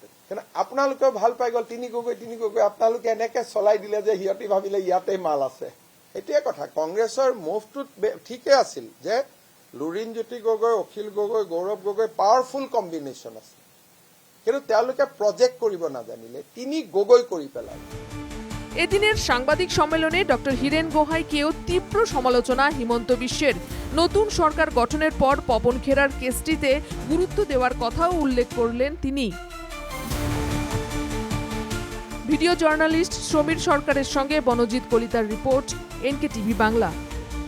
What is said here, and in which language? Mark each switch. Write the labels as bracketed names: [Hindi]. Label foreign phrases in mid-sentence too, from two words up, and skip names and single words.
[Assamese] কিন্তু আপোনালোকেও ভাল পাই গ'ল 3 গগৈ আপোনালোকে এনেকে চলাই দিলে যে সিহঁতি ভাবিলে ইয়াতে মাল আছে। এইটোৱে কথা। কংগ্ৰেছৰ মুভটো ঠিকে আছিল যে লুৰিণজ্যোতি গগৈ, অখিল গগৈ, গৌৰৱ গগৈ [English] powerful combination [Assamese] আছে, কিন্তু তেওঁলোকে প্ৰজেক্ট কৰিব নাজানিলে, 3 গগৈ কৰি পেলালে। [Bangla] এদিনের সাংবাদিক সম্মেলনে ডক্টর হীরেন গোহাইকেও তীব্র সমালোচনা হিমন্ত বিশ্বের। নতুন সরকার গঠনের পর পবন খেরার কেসটিতে গুরুত্ব দেওয়ার কথাও উল্লেখ করলেন তিনি। [English] video journalist [Bangla] সমীর সরকারের সঙ্গে বনজিৎ কলিতার রিপোর্ট, NKTV বাংলা।